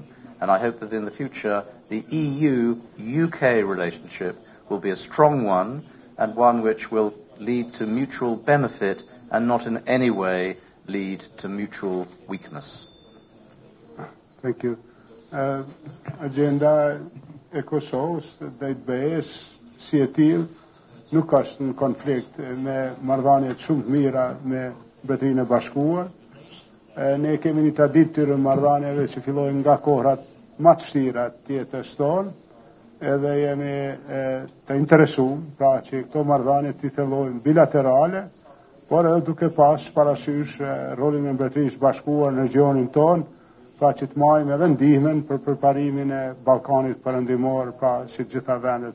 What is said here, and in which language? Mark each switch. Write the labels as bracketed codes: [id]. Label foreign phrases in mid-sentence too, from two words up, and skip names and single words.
[en] And I hope that in the future, the EU-UK relationship will be a strong one, and one which will lead to mutual benefit and not in any way lead to mutual weakness. Thank you. [sq] Agenda e Kosovës dhe i BE-s si e tillë nuk është në konflikt me marrëdhëniet shumë të mira me Mbretërinë e Bashkuar. Ne kemi një traditë të marrëdhënieve që fillojnë nga kohrat më të vështira të jetës tonë, edhe jemi të interesuar pra që këto marrëdhënie të fillojnë bilaterale, por edhe duke pas parasysh rolin e Mbretërisë së Bashkuar në regionin tonë, pra që të marrim edhe ndihmën për përparimin e Ballkanit Perëndimor, pra si të gjitha vendet.